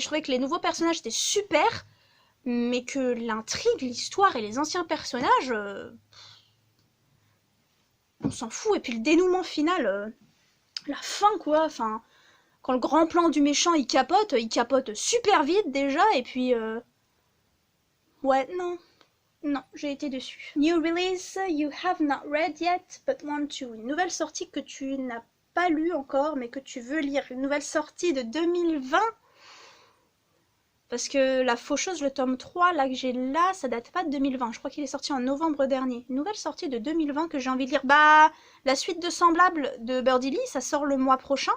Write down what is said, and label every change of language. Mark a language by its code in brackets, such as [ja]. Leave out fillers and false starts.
[fr] Je trouvais que les nouveaux personnages étaient super, mais que l'intrigue, l'histoire et les anciens personnages, on s'en fout. Et puis le dénouement final, la fin, quoi. Enfin, quand le grand plan du méchant il capote super vite déjà. Et puis, ouais, non. Non, j'ai été déçue. [en] New release you have not read yet, but want to. [fr] Une nouvelle sortie que tu n'as pas lue encore, mais que tu veux lire. Une nouvelle sortie de 2020. Parce que La Faucheuse, le tome 3, là que j'ai là, ça date pas de 2020. Je crois qu'il est sorti en novembre dernier. Une nouvelle sortie de 2020 que j'ai envie de lire. Bah, la suite de Semblable de Birdie Lee, ça sort le mois prochain.